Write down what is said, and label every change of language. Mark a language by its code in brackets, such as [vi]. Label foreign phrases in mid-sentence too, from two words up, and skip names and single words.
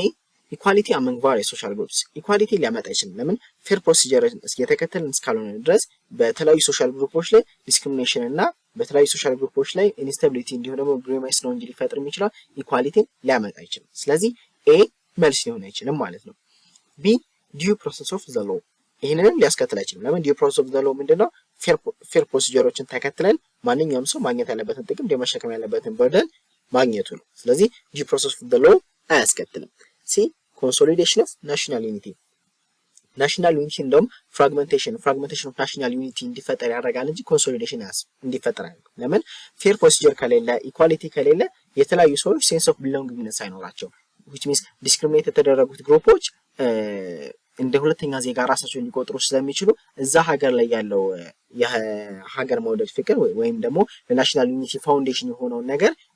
[en] Equality among various social groups [am] ኢኳሊቲ ሊያመጣ ይችላል ለምን [en] fair procedureን [am] እየተከተልን እስካልሆነ ድረስ በተለያዩ [en] social groupsች [am] ላይ ዲስክሪሚኔሽን እና በተለያዩ [en] social groupsች [am] ላይ ኢንስታቢሊቲ እንዲሆን ደግሞ ግሪማይስ ነው እንጂ ሊፈጥር የሚችለው ኢኳሊቲን ሊያመጣ ይችላል ስለዚህ A መልስ ሊሆን አይችልም ማለት ነው B. [en] Due process of the law [am] ይሄንንም ሊያስከትል አይችልም ለምን [en] due process of the law [am] ምንድነው [en] fair proceduresችን [am] ተከትለን ማንኛውም ሰው ማግኘት ያለበትን ጥቅም ደመሸከም ያለበትን በርደን ማግኘቱ ነው ስለዚህ [en] due process of the law [am] አያስከትልም C. [en] Consolidation of national unity national unity [am] እንደውም [en] fragmentation of national unity [am] እንዲፈጠር ያደርጋል እንጂ ኮንሶሊዴሽን እንዲፈጠር አያደርግም። ለምን [en] fair procedure [am] ከሌለ ኢኳሊቲ ከሌለ የተለያዩ ሰዎች [en] sense of belongingness [am] አይኖራቸው [en] which means [am] ዲስክሪሚኔት የተደረጉት ግሩፖች እንደ ሁለተኛ ዜጋ ራሳቸውን ሊቆጥሩ ስለሚችሉ እዛ ሀገር ላይ ያለው የሀገር መውደድ ፍቅር ወይም ደግሞ ለናሽናል ዩኒቲ ፋውንዴሽን የሆነውን ነገር